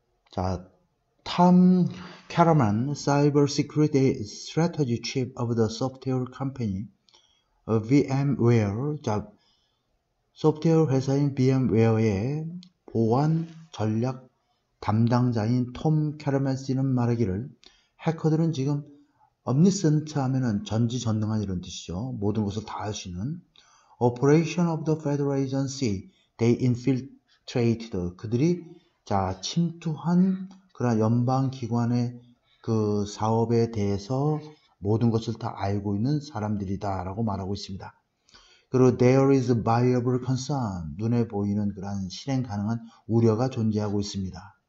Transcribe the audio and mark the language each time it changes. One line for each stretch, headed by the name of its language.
Korean: 자, 톰 캐러만,
English: Cyber Security Strategy Chief of the Software Company,
Korean: VMware, 자, 소프트웨어 회사인 VMware의 보안 전략 담당자인 톰 캐러만 씨는 말하기를 해커들은 지금 omniscient 하면은 전지전능한 이런 뜻이죠. 모든 것을 다 알 수 있는
English: Operation of the Federal Agency, they infiltrated.
Korean: 그들이 자 침투한 그런 연방기관의 그 사업에 대해서 모든 것을 다 알고 있는 사람들이다 라고 말하고 있습니다. 그리고
English: there is viable concern,
Korean: 눈에 보이는 그런 실행 가능한 우려가 존재하고 있습니다.